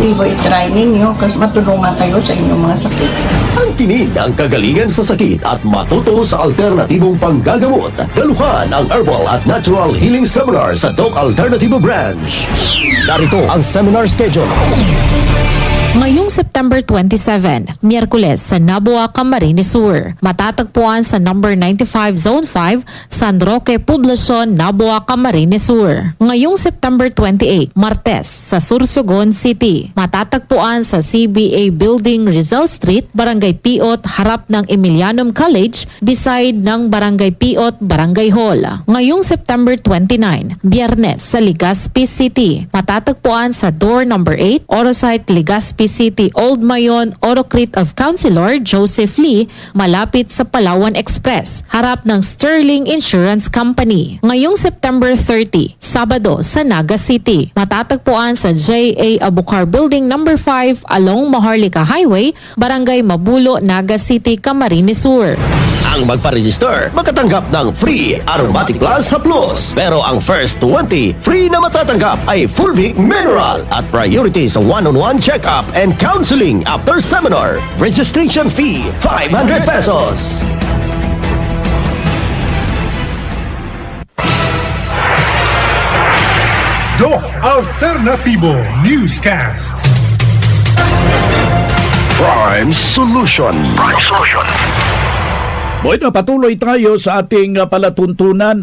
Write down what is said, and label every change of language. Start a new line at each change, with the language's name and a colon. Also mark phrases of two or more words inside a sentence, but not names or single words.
Filipino: I-try ninyo kasi matulungan kayo sa inyong mga sakit. Ang tinig ng kagalingan sa sakit at matuto sa alternatibong panggagamot. Daluhan ang Herbal at Natural Healing Seminar sa Doc Alternativo Branch. Narito ang
English: seminar schedule.
Filipino: Ngayong September 27, Miyerkules sa Nabua, Camarines Sur. Matatagpuan sa number 95 Zone 5, San Roque, Poblacion, Nabua, Camarines Sur. Ngayong September 28, Martes sa Sursogon City. Matatagpuan sa CBA Building, Rizal Street, Barangay Piot, harap ng Emilianum College, beside ng Barangay Piot, Barangay Hall. Ngayong September 29, Biyernes sa Legazpi City. Matatagpuan sa
English: door number
Filipino: 8, Orosite, Legazpi City, Old Mayon, Orocrit of Councilor Joseph Lee, malapit sa Palawan Express, harap ng Sterling Insurance Company. Ngayong September 30, Sabado sa Naga City. Matatagpuan sa J.A. Abucar Building number 5 along Maharlika Highway, Barangay Mabulo, Naga City, Camarines Sur. Ang magpa-register, makatanggap ng free Aromatic Plus Haplos. Pero ang first 20 free na matatanggap ay Fulvic Mineral at priority sa
English: one-on-one check-up and counseling after seminar. Registration fee, 500 pesos. Doc Alternativo Newscast. Prime Solution.
Filipino: Bueno, patuloy tayo sa ating palatuntunan.